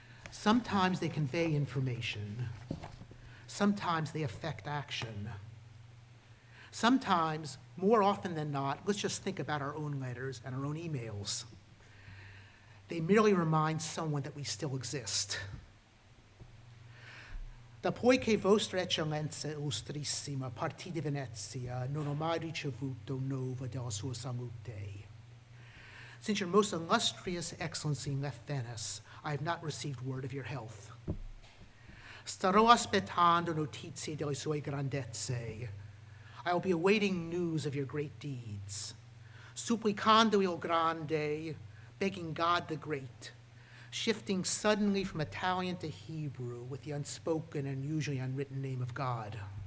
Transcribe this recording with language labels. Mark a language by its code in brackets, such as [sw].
[en] Sometimes they convey information. Sometimes they affect action. Sometimes, more often than not, let's just think about our own letters and our own emails. They merely remind someone that we still exist. [it] Da poiché vostra eccellenza illustrissima partì di Venezia non ho mai ricevuto nova della sua salute. [en] Since your most illustrious excellency left Venice, I have not received word of your health. [it] Starò aspettando notizie delle sue grandezze. [en] I will be awaiting news of your great deeds. [it] Supplicando il grande, [en] begging God the great, shifting suddenly from Italian to Hebrew with the unspoken and usually unwritten name of God.